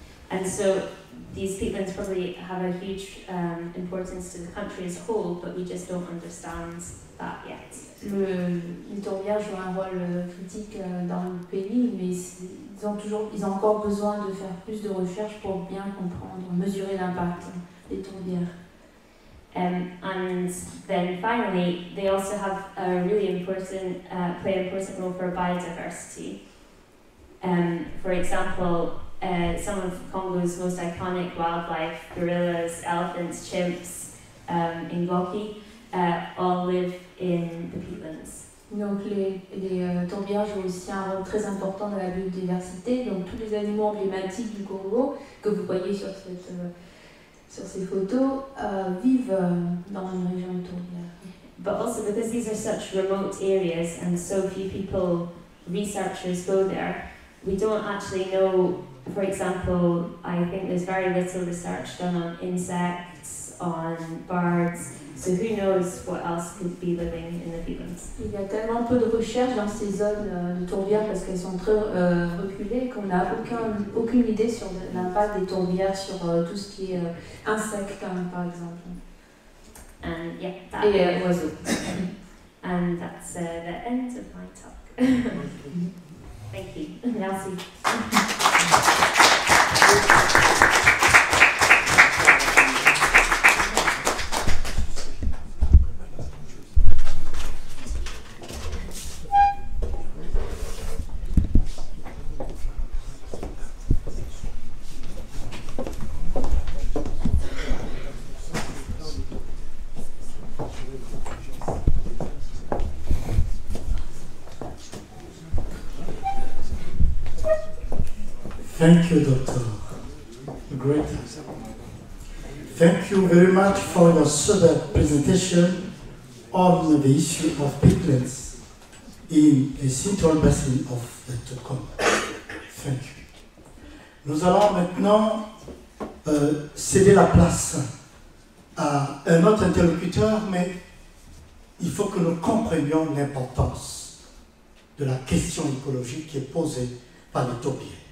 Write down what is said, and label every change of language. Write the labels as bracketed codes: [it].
[en] And so these peatlands probably have a huge importance to the country as a whole, but we just don't understand that yet. [fr] Les tourbières jouent un rôle critique dans le pays, mais ils ont encore besoin de faire plus de recherches pour bien comprendre, mesurer l'impact des tourbières. [en] And then finally, they also have a really important, play an important role for biodiversity. For example, some of Congo's most iconic wildlife, gorillas, elephants, chimps, Ngoki, all live in the peatlands. [fr] Donc les tourbières jouent aussi un rôle très important dans la biodiversité. Donc tous les animaux emblématiques du Congo que vous voyez sur ces photos vivent dans une région de tourbières. [en] But also because these are such remote areas and so few people, researchers go there, we don't actually know. For example, I think there's very little research done on insects, on birds. So who knows what else could be living in the peatlands? [fr] Il y a tellement peu de recherches dans ces zones de tourbières parce qu'elles sont très reculées qu'on n'a aucune idée sur l'impact des tourbières sur tout ce qui est insectes, par exemple. [en] And yeah, [fr] et oiseaux. [en] And that's the end of my talk. Thank you. Merci. Thank you, Doctor. Great. Thank you very much for your super presentation on the issue of peatlands in the central basin of the Congo. Thank you. [fr] Nous allons maintenant céder la place à un autre interlocuteur, mais il faut que nous comprenions l'importance de la question écologique qui est posée par les tourbières.